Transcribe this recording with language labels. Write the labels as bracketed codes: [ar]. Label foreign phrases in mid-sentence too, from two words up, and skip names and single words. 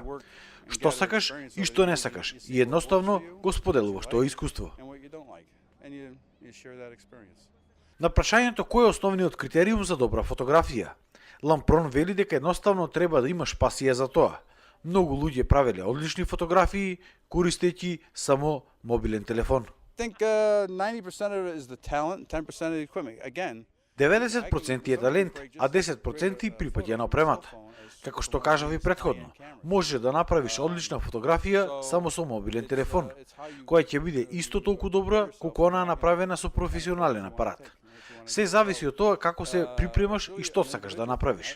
[mk] Што сакаш и што не сакаш, и едноставно го споделуваш тоа искуство. На прашањето кој е основниот критериум за добра фотографија, Лампрон вели дека едноставно треба да имаш пасија за тоа. Многу луѓе правеле одлични фотографии користејќи само мобилен телефон. [en] I think 90% of it is the talent, 10% of the equipment. Again, [mk] 90% е талент, а 10% припаѓа на опремата. Како што кажав и претходно, може да направиш одлична фотографија само со мобилен телефон, која ќе биде исто толку добра колку онаа направена со професионален апарат. Се зависи од тоа како се припремаш и што сакаш да направиш.